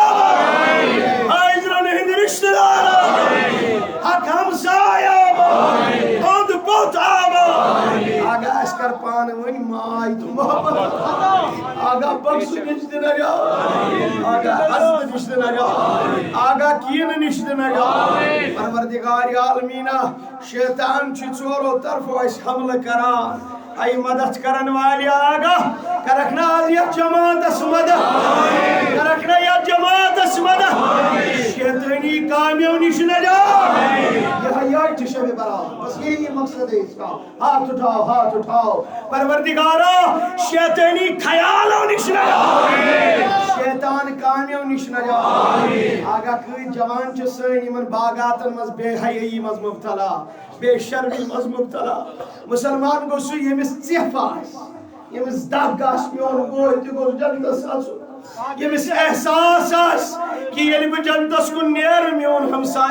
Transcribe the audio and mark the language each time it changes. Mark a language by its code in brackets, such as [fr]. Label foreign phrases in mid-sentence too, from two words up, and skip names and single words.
[ks] حٲضرن ہٕنٛدۍ رشتہٕ دار حق ہمساے اوٚنٛد پوٚت آگاہ اَسہِ کر پانہٕ ؤنۍ ماے تہٕ محبت آگاہ بخشہٕ نِش تہِ نجات آگاہ حسدٕ نِش تہِ نجات آگاہ کیٖنہٕ نِش تہِ نجات پروردگار عالمیٖنا شیطان چھُ ژورو طرفو اَسہِ حملہٕ کران اے مدد کرن والے آگاہ کرکھ نہ آز یتھ جماعتس مدد کرکھ نہ یتھ جماعتس مدد شیطانی کامیو نش نجات یہ چھِ شبِ برات [ur] بس یہی مقصد ہے اس کا ہاتھ اٹھاؤ [ks] پروردگارا شیطانی خیالو نش نجات شیطان کامیو نش نجات آگاہ کۭتۍ جوان چھِ سٲنۍ یمن باغاتن منٛز بے حیٲیی منٛز مبتلا بے شرمی منٛز مبتلا مسلمان گوٚو سُہ ییٚمِس ژیٚپھ آسہِ ییٚمِس دگ آسہِ میون بوے تہِ گوٚژھ جنتس اژُن ییٚمِس احساس آسہِ کہ ییٚلہِ بہٕ جنتس کُن نیرٕ میون ہمساے